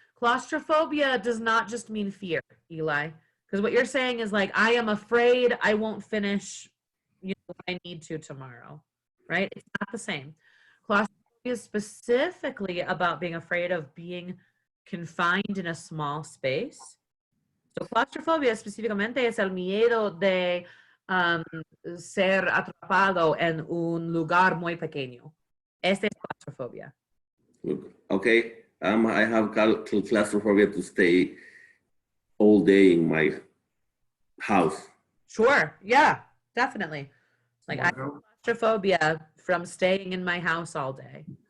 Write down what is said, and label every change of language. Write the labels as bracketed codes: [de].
[en] Claustrophobia does not just mean fear, Eli. Because what you're saying is like, I am afraid I won't finish what I need to tomorrow. Right? It's not the same. Claustrophobia is specifically about being afraid of being confined in a small space. [es] So claustrofobia específicamente es el miedo de ser atrapado en un lugar muy pequeño. Este es claustrofobia. [en] Okay. I have claustrophobia to stay all day in my house. Sure. Yeah, definitely. Like I have Wow. claustrophobia from staying in my house all day.